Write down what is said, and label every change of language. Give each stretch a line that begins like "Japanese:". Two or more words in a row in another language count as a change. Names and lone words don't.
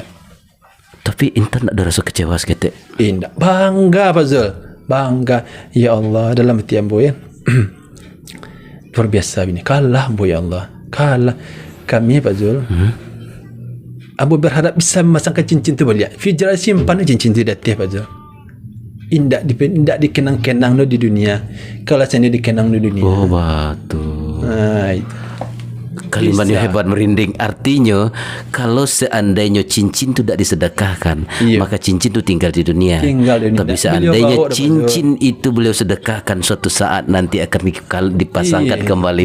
Indonesian: Tapi intan tak ada rasa kecewa seketik. Tak. Bangga Pak Zul. Bangga.
Arabic: Ya Allah,
Minangkabau: dalam hati ambo ya. Luar biasa ini. Kalah ambo
Arabic: ya Allah.
Minangkabau: Kalah. Kami Pak Zul. Ambo berharap bisa memasangkan cincin tu balik. Fijra simpan cincin tu datih Pak Zul. Indak dikenang-kenang lo di dunia.
Indonesian: Kalau saya dikenang di dunia. Oh batu. Itu. Kalimatnya hebat merinding. Artinya kalau seandainya cincin itu tidak disedekahkan, maka cincin itu tinggal di dunia. Tapi seandainya cincin itu beliau sedekahkan, suatu saat nanti akan dipasangkan kembali.